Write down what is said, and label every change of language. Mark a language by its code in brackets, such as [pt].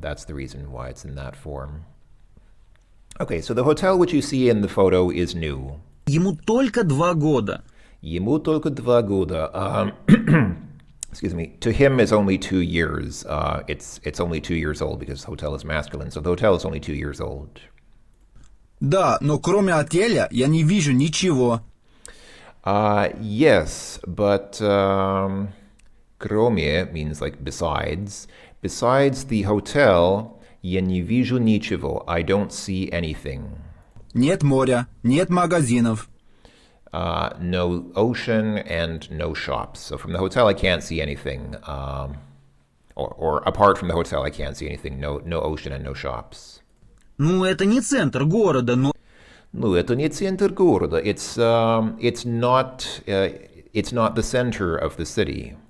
[en] That's the reason why it's in that form. Okay, so the hotel which you see in the photo is new. [ru] Ему только 2 года. Ему только 2 года. [en] Excuse me. To him is only 2 years. It's only 2 years old because hotel is masculine. So the hotel is only 2 years old. [ru] Да, но кроме отеля я не вижу ничего. [en] Yes, but кроме means like besides. Besides the hotel, [ru] я не вижу ничего. [en] I don't see anything. [ru] Нет моря, нет магазинов. [en] No ocean and no shops. So from the hotel, I can't see anything. Or apart from the hotel, I can't see anything. No ocean and no shops. [ru] Ну, это не центр города, но... Ну, это не центр города. [en] It's not the center of the city.